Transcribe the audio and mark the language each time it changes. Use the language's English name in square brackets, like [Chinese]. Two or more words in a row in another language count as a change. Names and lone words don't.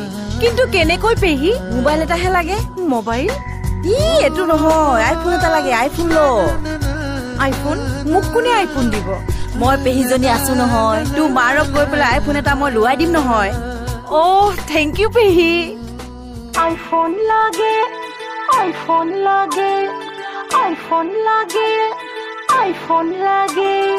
[Assamese] কিন্তু কেনেকৈ পেহি মোবাইল এটাহে লাগে মোবাইল এইটো নহয় আইফোন এটা লাগে আইফোন ল আইফোন মোক কোনে আইফোন দিব মই পেহিজনী আছো নহয় তোৰ মাৰক গৈ পেলাই আইফোন এটা মই লোৱাই দিম নহয় [English] thank you [Assamese] পেহি iPhone lage iPhone lage iPhone lage iPhone lage